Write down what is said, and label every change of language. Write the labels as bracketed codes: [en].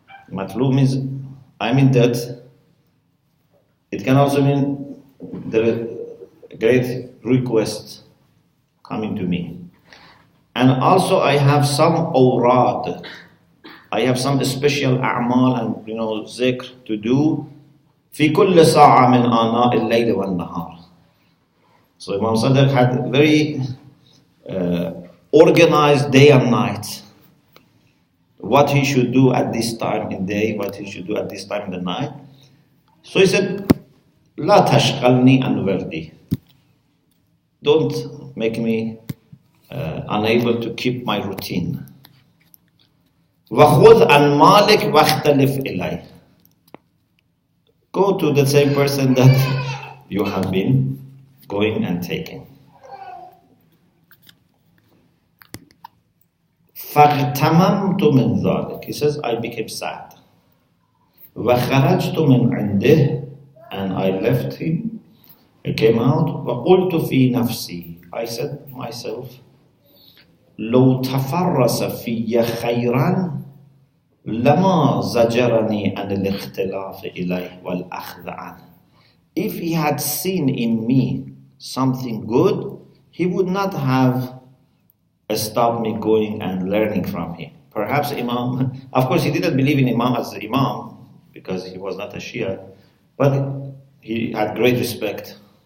[en] Matlub means I'm in debt. It can also mean there is a great request coming to me. And also I have some awrad. I have some special a'mal and zikr to do. [ar] في كل ساعة من آناء الليل والنهار. [en] So Imam Sadiq had very organized day and night. What he should do at this time in day, what he should do at this time in the night. So he said, [ar] لا تشغلني عن وردي. [en] Don't make me unable to keep my routine. [ar] وخذ عن مالك واختلف إليه. [en] Go to the same person that you have been going and taking. [ar] فاغتممت من ذلك. [en] He says, I became sad. [ar] وخرجت من عنده, [en] and I left him. I came out. [ar] وقلت في نفسي. [en] I said to myself, [ar] لو تفرس في خيرا لما زجرني عن الاختلاف إليه والأخذ عنه. [en] If he had seen in me something good, he would not have stopped me going and learning from him. Perhaps Imam, of course he didn't believe in Imam as the Imam because he was not a Shia, but he had great respect.